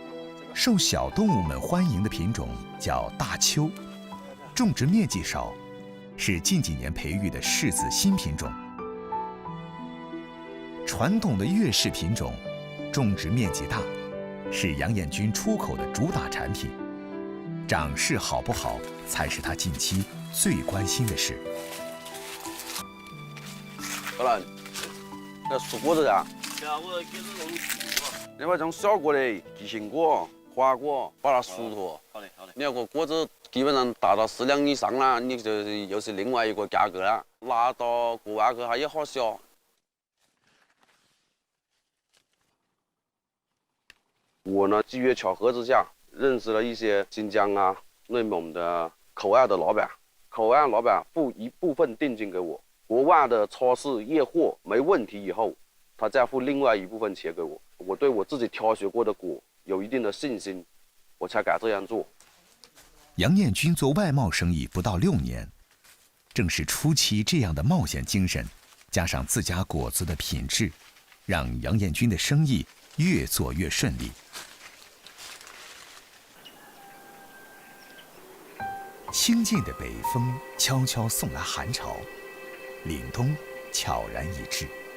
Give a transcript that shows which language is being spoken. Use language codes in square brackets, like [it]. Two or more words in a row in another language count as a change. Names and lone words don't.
[zh] 受小動物們歡迎的品種叫大丘，種植面積少，是近幾年培育的柿子新品種。傳統的月柿品種，種植面積大，是楊彥軍出口的主打產品。長勢好不好，才是他近期最關心的事。好了，那熟果子啊？我给这种另外一种小果的鸡心果、花果，把它熟脱。好嘞，好嘞。你要个果子基本上达到4兩以上了，你就又是另外一個價格了。拿到國外去它也好銷。我呢，機緣巧合之下認識了一些新疆啊、內蒙的口岸的老闆，口岸老闆付一部分定金給我，國外的超市驗貨沒問題以後，他再付另外一部分錢給我。我對我自己挑選過的果有一定的信心，我才敢這樣做。杨彦军做外贸生意不到6年，正是初期这样的冒险精神，加上自家果子的品质，让杨彦军的生意越做越顺利。清静的北风悄悄送来寒潮，凛冬悄然已至。